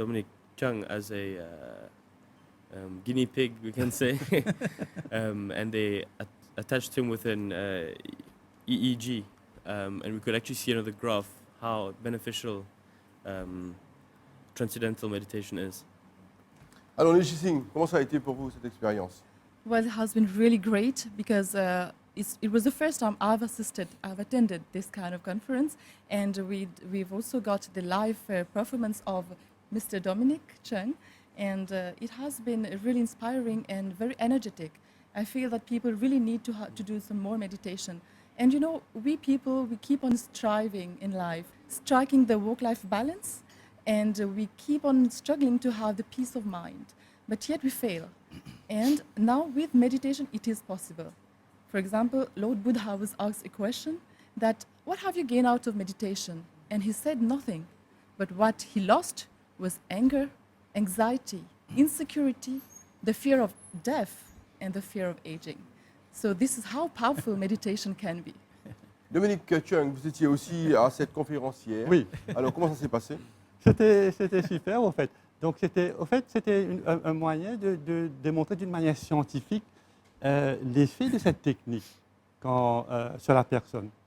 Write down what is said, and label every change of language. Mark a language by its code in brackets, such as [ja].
[en] Dominic Chung as a guinea pig, we can say, and they attached him with an EEG, and we could actually see another graph how beneficial transcendental meditation is. [fr] Alors, Nishi Singh, comment ça a été pour vous cette expérience? [en] Well, it has been really great because it was the first time I've attended this kind of conference, and we've also got the live performance of Mr. Dominic Chung, and it has been really inspiring and very energetic. I feel that people really need to do some more meditation. And you know, we people, we keep on striving in life, striking the work-life balance, and we keep on struggling to have the peace of mind, but yet we fail. And now with meditation, it is possible. For example, Lord Buddha was asked a question that, what have you gained out of meditation? And he said nothing, but what he lost was anger, anxiety, insecurity, the fear of death, and the fear of aging. So this is how powerful meditation can be. [fr] Dominique Chung, vous étiez aussi à cette conférence hier. Oui. Alors, comment ça s'est passé? C'était super, en fait. Donc, c'était un moyen de démontrer d'une manière scientifique l'effet de cette technique sur la personne.